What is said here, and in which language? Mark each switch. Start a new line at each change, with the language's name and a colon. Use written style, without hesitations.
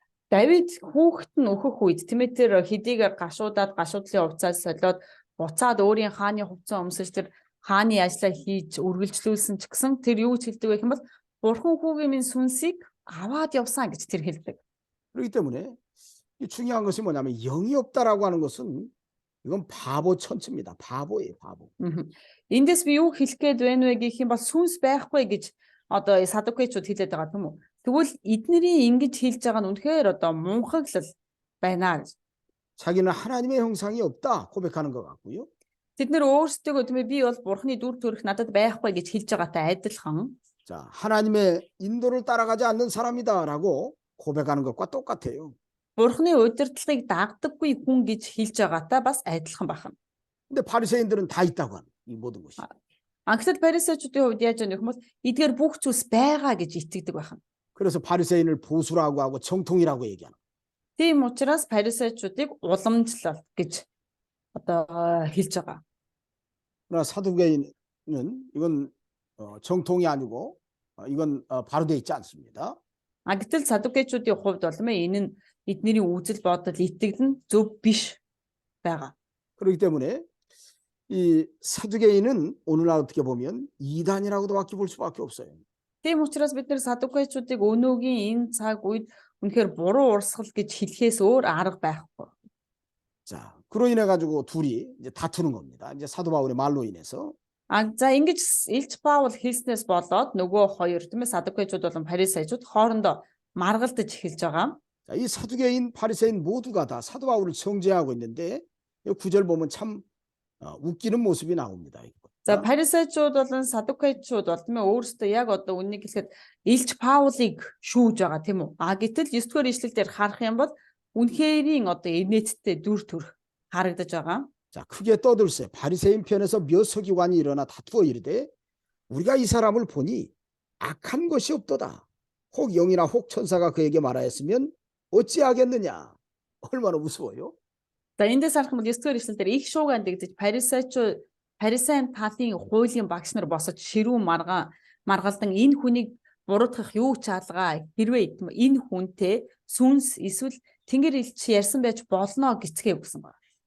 Mongolian: Давид хүүхэд нь өөхөх үед тийм ээ тэр хэдийгээр гашуудаад гашуудлын хувцас солиод буцаад өөрийн хааны хувцас өмсөж тэр хааны ажлаа хийж үргэлжлүүлсэн ч гэсэн тэр юу гэж хэлдэг вэ гэвэл бурхан хүүгийн минь сүнсийг аваад явсан гэж тэр хэлдэг.
Korean: 그렇기 때문에 중요한 것이 뭐냐면 영이 없다라고 하는 것은 이건 바보 천치입니다. 바보예요, 바보.
Mongolian: Эндээс би юу хэлэх гээд байна вэ гэх юм бол сүнс байхгүй гэж одоо садукчууд хэлээд байгаа юм уу? Тэгвэл эднэрийн ингэж хэлж байгаа нь үнэхээр одоо мунхаглал байна гэж.
Korean: 자기는 하나님의 형상이 없다 고백하는 것 같고요.
Mongolian: Тэд нэр өөрсдөө тийм ээ би бол бурхны дүр төрх надад байхгүй гэж хэлж байгаатай адилхан.
Korean: 자, 하나님의 인도를 따라가지 않는 사람이다라고 고백하는 것과 똑같아요.
Mongolian: Бурхны удирдлагыг дагдаггүй хүн гэж хэлж байгаатай бас адилхан байна.
Korean: 근데 바리새인들은 다 있다고 하는 이 모든 것이.
Mongolian: Анхлад парисеучдын хувьд яаж яах юм бол эдгээр бүх зүйлс байгаа гэж итгэдэг байна.
Korean: 그래서 바리새인을 보수라고 하고 정통이라고 얘기하는.
Mongolian: Тийм учраас парисеучдыг уламжлал гэж одоо хэлж байгаа.
Korean: 그러나 사두개인은 이건 정통이 아니고 이건 바로 돼 있지 않습니다.
Mongolian: Гэтэл садукчдын хувьд бол энэ нь эднэрийн үзэл бодол итгэл нь зөв биш байгаа.
Korean: 그렇기 때문에 이 사두개인은 오늘날 어떻게 보면 이단이라고도밖에 볼 수밖에 없어요.
Mongolian: Тийм учраас бид нэр садукчдыг өнөөгийн энэ цаг үед үнэхээр буруу урсгал гэж хэлэхээс өөр арга байхгүй.
Korean: 자, 그로 인해 가지고 둘이 이제 다투는 겁니다. 이제 사도 바울의 말로 인해서.
Mongolian: За ингэж Илч Паул хэлснээс болоод нөгөө хоёр тийм ээ садукчууд болон фарисеучуд хоорондоо маргалдаж эхэлж байгаа.
Korean: 자, 이 사두개인 바리새인 모두가 다 사도 바울을 정죄하고 있는데 이 구절 보면 참 웃기는 모습이 나옵니다.
Mongolian: За фарисеучуд болон садукчууд бол тийм ээ өөрсдөө яг одоо үннийг хэлэхэд Илч Паулыг шүүж байгаа тийм үү? Гэтэл 9-р ишлэл дээр харах юм бол үнэхэрийн одоо инээдтэй дүр төрх харагдаж байгаа.
Korean: 자, 크게 떠들세 바리새인 편에서 몇 서기관이 일어나 다투어 이르되 우리가 이 사람을 보니 악한 것이 없도다. 혹 영이나 혹 천사가 그에게 말하였으면 어찌하겠느냐. 얼마나 무서워요.
Mongolian: За эндээс харах юм бол 9-р ишлэл дээр их шууган дэгдэж фарисеин талын хуулийн багш нар босож ширүүн маргалдан энэ хүнийг буруутгах юу ч алгаа хэрвээ энэ хүнтэй сүнс эсвэл тэнгэр элч ярьсан байж болно гэцгээ өгсөн байна.